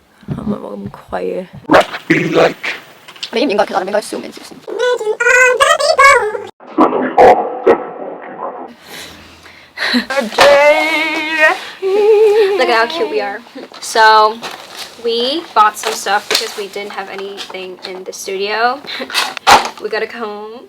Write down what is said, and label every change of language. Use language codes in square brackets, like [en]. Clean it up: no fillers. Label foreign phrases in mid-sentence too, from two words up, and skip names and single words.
[yue] 係咪冇咁虧啊 [en] Be like [yue] 你應唔應該？其實你應該笑面少少。 [en] Look at how cute we are. So we bought some stuff because we didn't have anything in the studio. We got a comb.